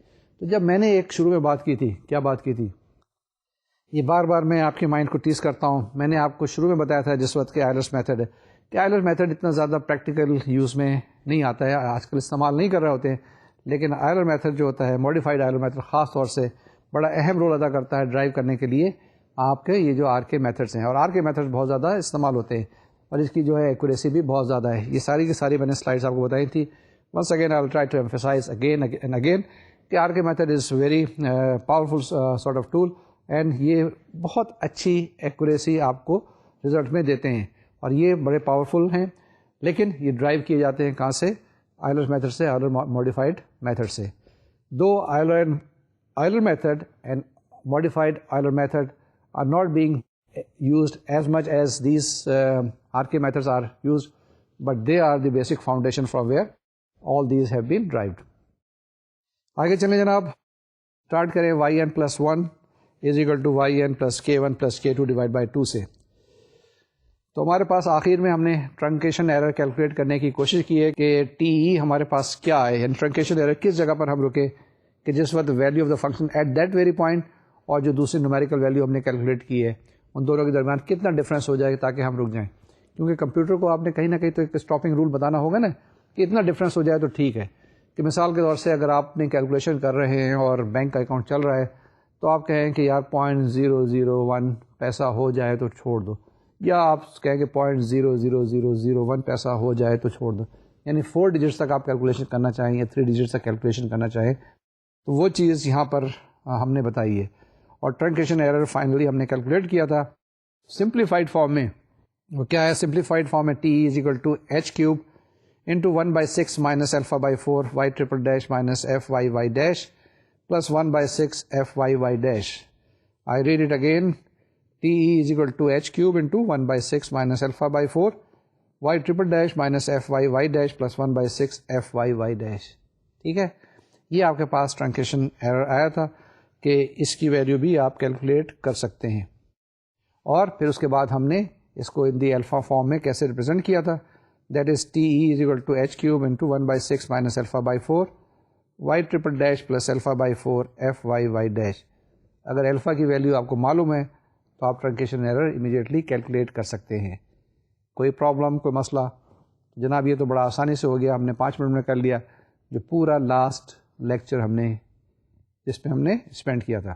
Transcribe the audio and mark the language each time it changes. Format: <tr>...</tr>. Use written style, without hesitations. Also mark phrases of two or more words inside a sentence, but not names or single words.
<ur>تو جب میں نے ایک شروع میں بات کی تھی، کیا بات کی تھی، یہ بار بار میں آپ کے مائنڈ کو ٹیز کرتا ہوں، میں نے آپ کو شروع میں بتایا تھا جس وقت کہ</ur> <en>Euler's method</en> <ur>ہے کہ</ur> <en>Euler's method</en> <ur>اتنا زیادہ</ur> <en>practical use</en> <ur>میں نہیں آتا ہے، آج کل استعمال نہیں کر رہے ہوتے ہیں، لیکن</ur> <en>Euler method</en> <ur>جو ہوتا ہے،</ur> <en>modified Euler method</en> <ur>خاص طور سے بڑا اہم رول ادا کرتا ہے ڈرائیو کرنے کے لیے آپ کے یہ جو</ur> <en>RK methods</en> <ur>ہیں، اور</ur> <en>RK method</en> <ur>بہت زیادہ استعمال ہوتے ہیں اور اس کی جو ہے ایکوریسی بھی بہت زیادہ ہے۔ یہ ساری کی ساری میں نے سلائڈس آپ کو بتائی تھی۔</ur> <en>Once again I will try to emphasize again and again</en> <ur>کہ</ur> <en>RK method is very powerful sort of tool, and</en> <ur>یہ بہت اچھی ایکوریسی آپ کو رزلٹ میں دیتے ہیں اور یہ بڑے پاورفل ہیں، لیکن یہ ڈرائیو کیے جاتے ہیں کہاں سے؟</ur> <en>Euler method</en> <ur>سے،</ur> <en>Euler modified method</en> <ur>سے۔</ur> <en>The Euler method and modified Euler method are not being used as much as these RK methods are used, but they are the basic foundation from where all these have been derived.</en> <ur>آگے چلیں جناب، اسٹارٹ کریں yn+1 = yn+k1+k2/2 سے۔ تو ہمارے پاس آخر میں ہم نے</ur> <en>truncation error calculate</en> <ur>کرنے کی کوشش کی ہے کہ</ur> <en>TE</en> <ur>ہمارے پاس کیا ہے، یعنی</ur> <en>truncation error</en> <ur>کس جگہ پر ہم رکے کہ جس وقت</ur> <en>value of the function at that very point</en> <ur>اور جو دوسری</ur> <en>numerical value</en> <ur>ہم نے کیلکولیٹ کی ہے ان دونوں کے درمیان کتنا ڈفرینس ہو جائے تاکہ ہم رک جائیں، کیونکہ کمپیوٹر کو آپ نے کہیں نہ کہیں تو ایک</ur> <en>stopping rule</en> <ur>بتانا ہوگا نا کہ اتنا ڈفرینس ہو جائے تو ٹھیک ہے۔ کہ مثال کے طور سے اگر آپ نے کیلکولیشن کر رہے ہیں اور بینک کا اکاؤنٹ چل رہا ہے تو آپ کہیں کہ یار 0.001 پیسہ ہو جائے تو چھوڑ دو، یا آپ کہیں کہ 0.00001 پیسہ ہو جائے تو چھوڑ دو، یعنی 4 ڈیجٹس تک آپ کیلکولیشن کرنا چاہیں یا 3 ڈیجٹس تک کیلکولیشن کرنا چاہیں تو وہ چیز یہاں پر ہم نے بتائی ہے۔ اور</ur> <en>truncation error finally</en> <ur>ہم نے کیلکولیٹ کیا تھا</ur> <en>simplified form</en> <ur>میں۔ وہ کیا ہے</ur> <en>simplified form</en> <ur>میں؟</ur> <en>ٹی = h³ × 1/6 α/4 y'' - f(y') plus 1/6 f(y'). I read it again. T = h³ × 1/6 α/4 y'' - f(y') plus 1/6 f(y').</en> <ur>ٹھیک ہے، یہ آپ کے پاس</ur> <en>truncation error</en> <ur>آیا تھا کہ اس کی ویلیو بھی آپ کیلکولیٹ کر سکتے ہیں۔ اور پھر اس کے بعد ہم نے اس کو</ur> <en>in the alpha form</en> <ur>میں کیسے ریپرزینٹ کیا تھا،</ur> <en>that is T = h³ × 1/6 α/4 y'' plus α/4 f(y').</en> <ur>اگر الفا کی ویلیو آپ کو معلوم ہے تو آپ</ur> <en>truncation error immediately calculate</en> <ur>کر سکتے ہیں۔ کوئی پرابلم، کوئی مسئلہ؟ جناب یہ تو بڑا آسانی سے ہو گیا، ہم نے 5 منٹ میں کر لیا جو پورا</ur> <en>last lecture</en> <ur>ہم نے جس پہ ہم نے اسپینڈ کیا تھا۔</ur>